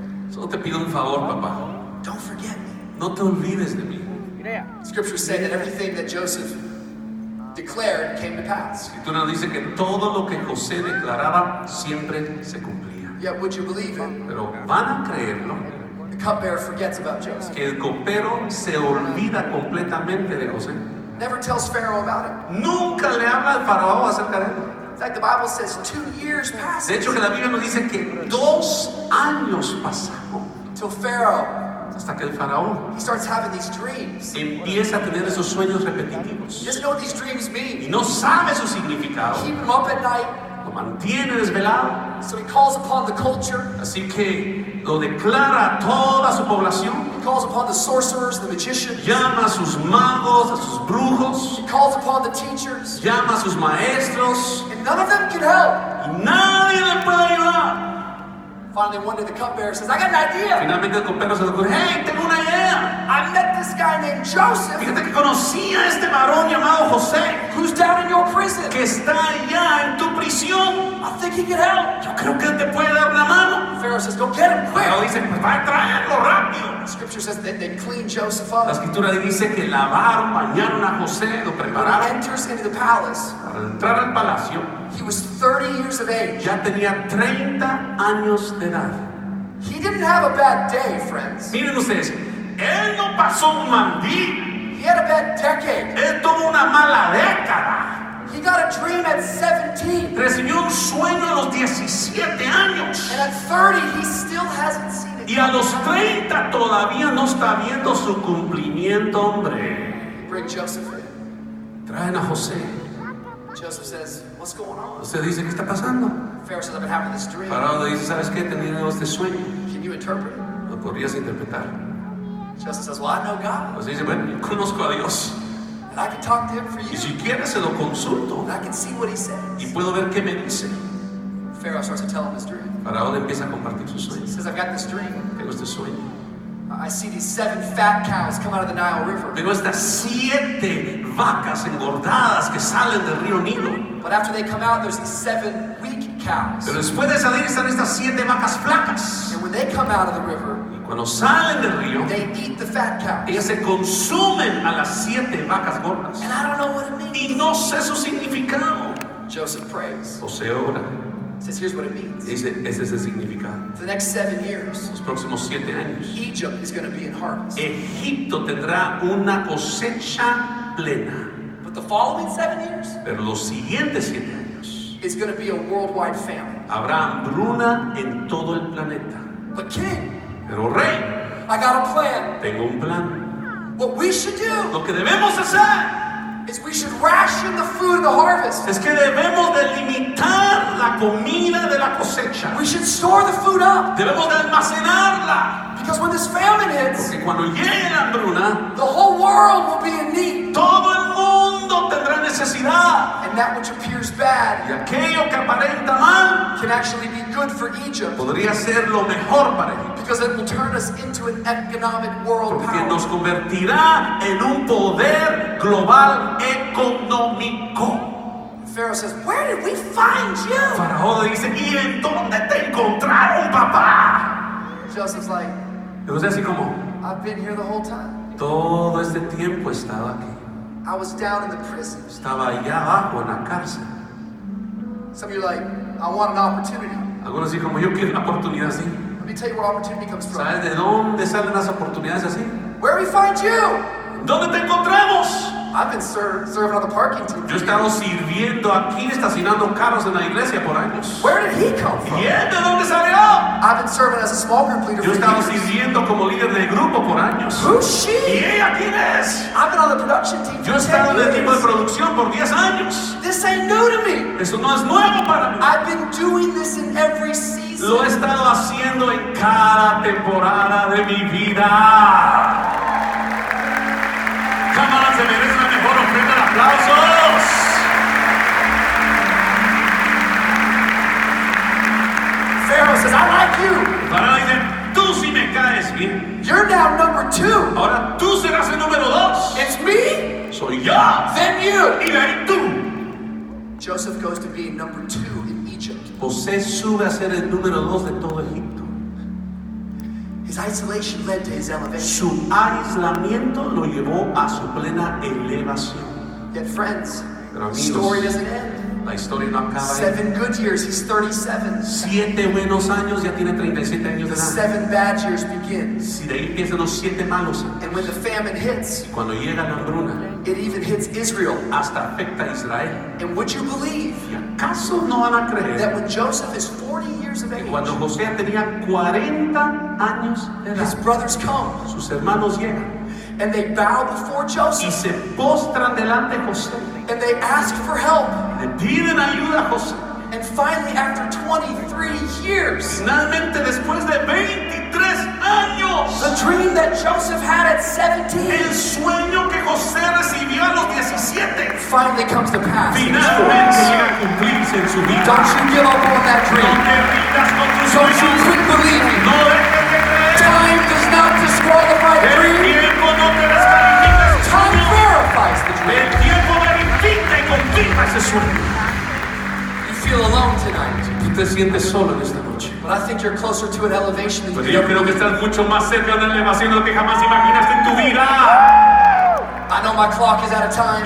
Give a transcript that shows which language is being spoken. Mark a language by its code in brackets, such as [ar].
[es] solo te pido un favor, papá. [en] Don't forget me. [es] No te olvides de mí. [en] Scriptures say that everything that Joseph declared came to pass. [es] La Escritura nos dice que todo lo que José declaraba siempre se cumplía. [en] Yet, would you believe it? [es] Pero van a creerlo, [en] The cupbearer forgets about Joseph. [es] que el copero se olvida completamente de José. [en] Never tells Pharaoh about it. [es] Nunca le habla al faraón acerca de él. [en] In fact, the Bible says 2 years passed [es] De hecho, que la Biblia nos dice que 2 años pasaron [en] till Pharaoh, [es] hasta que el faraón [en] he starts having these dreams. [es] empieza a tener esos sueños [en] He [es] repetitivos [en] doesn't know what these dreams [es] y [en] mean. [es] no sabe su significado. [en] Keep him up at night. [es] Lo mantiene desvelado, [en] So he calls upon the culture. [es] así que lo declara a toda su población. [en] He calls upon the sorcerers, the magicians. [es] Llama a sus magos, a sus brujos, [en] He calls upon the teachers. [es] llama a sus maestros [en] And none of them can help. [es] y nadie le puede ayudar. [en] Finally, one day the cupbearer says, I got an idea. [es] Finalmente el copero se le ocurre, hey, tengo una idea. [en] I met this guy named Joseph [es] Fíjate que conocí a este varón llamado José, [en] who's down in your prison. [es] que está allá en tu prisión. [en] I think he can help. [es] Yo creo que él te puede dar una mano. [en] Pharaoh says, go get him quick. [es] Pero dice, pues va a traerlo rápido. [en] Scripture says that they clean Joseph [es] La [en] up. [es] escritura dice que lavaron, bañaron a José, lo [en] When he [es] prepararon [en] enters into the palace, [es] para entrar al palacio. [en] he was 30 years of age. [es] Ya tenía 30 años de edad. [en] He didn't have a bad day, friends. [es] Miren ustedes, él no pasó un mal día, [en] He had a bad decade. [es] él tuvo una mala década. [en] He got a dream at 17. [es] Recibió un sueño a los 17 años. [en] And at 30, he still hasn't seen it. [es] Y a los 30 todavía no está viendo su cumplimiento, hombre. [en] Bring Joseph in. [es] Traen a José. [en] Joseph says, what's going on? [es] José dice, ¿qué está pasando? [en] Pharaoh says, I've been having this dream. [es] Faraón le dice, ¿sabes qué? He tenido este sueño. [en] Can you interpret it? [es] ¿Lo podrías interpretar? [en] Joseph says, well, I know God. [es] José dice, bueno, yo conozco a Dios. [en] And I can talk to him for [es] Y [en] you. [es] si quieres se lo consulto. [en] And I can see what he [es] Y [en] says. [es] puedo ver qué me dice. [en] Pharaoh starts to tell him his dream. [es] Faraón empieza a compartir sus [en] He [es] sueños. [en] says, I've got this dream. [es] Tengo este sueño. [en] I see these 7 fat cows come out of the Nile River. [es] Veo estas 7 vacas engordadas que salen del río Nilo. [en] But after they come out, there's these 7 weak cows. [es] Pero después de salir están estas 7 vacas flacas. [en] And when they come out of the river, [es] Y Cuando salen del río, [en] they eat the fat cows. [es] ellas se consumen a las 7 vacas gordas. [en] And I don't know what it means. [es] Y no sé su significado. [en] Joseph prays. [es] José ora. [en] Says, here's what it means. [es] Dice, ese es el significado. [en] For the next 7 years, [es] Los próximos 7 años, [en] Egypt is going to be in harvest. [es] Egipto tendrá una cosecha plena. [en] But the following 7 years, [es] Pero los siguientes 7 años, [en] it's going to be a worldwide famine. [es] habrá hambruna en todo el planeta. [en] But king, [es] Pero rey, [en] I got a plan. [es] tengo un plan. [en] What we should do [es] Lo que debemos hacer [en] is we should ration the food of the harvest. [es] es que debemos delimitar la comida de la cosecha. [en] We should store the food up. [es] Debemos de almacenarla. [en] Because when this famine hits, [es] Porque cuando llegue la hambruna, [en] the whole world will be in need. [es] todo el mundo tendrá necesidad. [en] And that which appears bad [es] Y aquello que aparenta mal [en] can actually be good for Egypt. [es] podría ser lo mejor para Egipto. [en] Because it will turn us into an economic world [es] Porque nos [en] power. [es] convertirá en un poder global económico. [en] Pharaoh says, where did we find you? [es] Faraón dice, ¿y en dónde te encontraron, papá? [en] Joseph's like, [es] Y José así como, [en] I've been here the whole time. [es] todo este tiempo estaba aquí. [en] I was down in the prison. [es] Estaba allá abajo en la cárcel. [en] Some of you are like, I want an opportunity. [es] Algunos así como, yo quiero una oportunidad así. [en] Let me tell you where opportunity comes from. [es] ¿Sabes de dónde salen las oportunidades así? [en] Where we find you? [es] ¿Dónde te encontramos? [en] I've been serving on the parking team. [es] Yo he estado sirviendo aquí, estacionando carros en la iglesia por años. [en] Where did he come from? [es] ¿Y él de dónde salió? [en] I've been serving as a small group leader [es] Yo he [en] for [es] estado [en] years. [es] sirviendo como líder de grupo por años. [en] Who's [es] ¿Y [en] she? [es] ella quién es? [en] I've been on the production team [es] Yo [en] for [es] he estado [en] 10 [es] en el equipo de [en] years. [es] producción por 10 años. [en] This ain't new to me. [es] Eso no es nuevo para mí. [en] I've been doing this in every season. [es] Lo he estado haciendo en cada temporada de mi vida. [en] Come on, [es] se merece la mejor ofrenda de aplausos. [en] Pharaoh says, I like you. [es] Ahora dice, tú sí me caes bien. [en] You're now number 2. [es] Ahora tú serás el número 2. [en] It's me, [es] Soy yo. [en] then you. [es] Y de ahí tú. [en] Joseph goes to be number 2 in Egypt. [es] José sube a ser el número 2 de todo Egipto. [en] His isolation led to his elevation. [es] Su aislamiento lo llevó a su plena elevación. [en] Yet friends, [es] Pero [en] the [es] amigos, [en] story doesn't end. [es] la historia no acaba ahí. [en] 7 good years, he's 37. [es] 7 buenos años, ya tiene 37 años de [en] The [es] edad. [en] 7 bad years begin. [es] Si de ahí empiezan los 7 malos años. [en] And when the famine hits, [es] Cuando llega la hambruna, [en] it even hits Israel. [es] hasta afecta a Israel. [en] And would you believe [es] ¿Y acaso no van a creer [en] that when Joseph is 40 years of [es] que [en] age, [es] cuando José tenía 40 años de [en] his [es] edad, [en] brothers come [es] sus hermanos llegan [en] and they bow before [es] y [en] Joseph [es] se postran delante de José? [en] and they ask for help? [es] Le piden ayuda a José. [en] And finally, after 23 years, [es] Finalmente, después de 23 años, [en] the dream that Joseph had at 17 [es] el sueño que José recibió a los 17 [en] finally comes to pass. in his [es] finalmente [en] 40s. [es] llega a cumplirse en su vida. [en] Don't you give up on that [es] No [en] dream. [es] te rindas con tus [en] Don't you [es] sueños. [en] quit believing. [es] No dejes de creer. [en] Time does not disqualify the [es] El [en] dream. [es] tiempo no te descalifica ese [en] Time [es] sueño. [en] verifies the dream. [es] El tiempo verifica y confirma ese sueño. [en] You feel alone tonight, [es] Tú te sientes solo en esta noche. [en] but I think you're closer to an elevation than [es] Pero [en] you [es] yo [en] ever [es] creo que [en] believed. [es] estás mucho más cerca de una elevación de lo que jamás imaginaste en tu vida. [en] I know my clock is out of time,